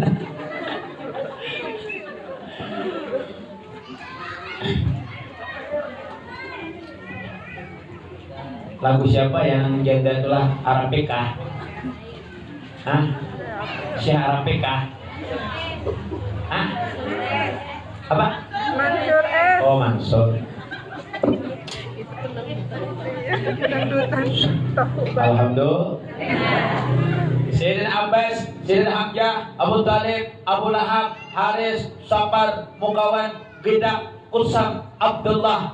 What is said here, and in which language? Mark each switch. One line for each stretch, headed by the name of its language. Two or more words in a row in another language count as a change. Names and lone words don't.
Indonesian: Lagu siapa yang janda itulah Arabika? Hah? Syekh Arabika? Hah? Apa? Mansur S. Oh Mansur. Dangdutan tahu banget. Alhamdulillah. Sayyidina Abbas, Sayyidina Hamzah, Abu Thalib, Abu Lahab, Haris, Safar, Mukawan, Gidak, Kusam, Abdullah.